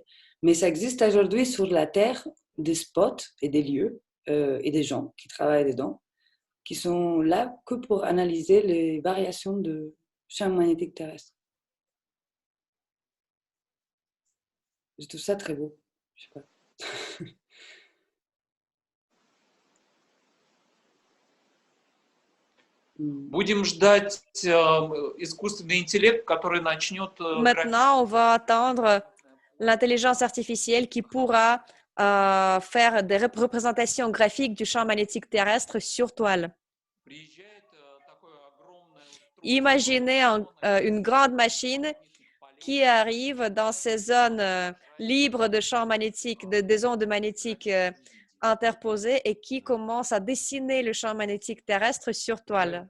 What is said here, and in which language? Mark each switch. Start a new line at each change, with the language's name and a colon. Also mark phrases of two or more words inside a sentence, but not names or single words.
French: Mais ça existe aujourd'hui sur la Terre des spots et des lieux et des gens qui travaillent dedans, qui sont là que pour analyser les variations de champ magnétique terrestre. Je trouve ça très beau. Je sais pas.
Russian: Будем ждать искусственный интеллект, который начнет...
French: Maintenant, on va attendre l'intelligence artificielle qui pourra faire des représentations graphiques du champ magnétique terrestre sur toile. Imaginez une grande machine qui arrive dans ces zones libres de champs magnétiques, des ondes magnétiques interposées et qui commence à dessiner le champ magnétique terrestre sur toile.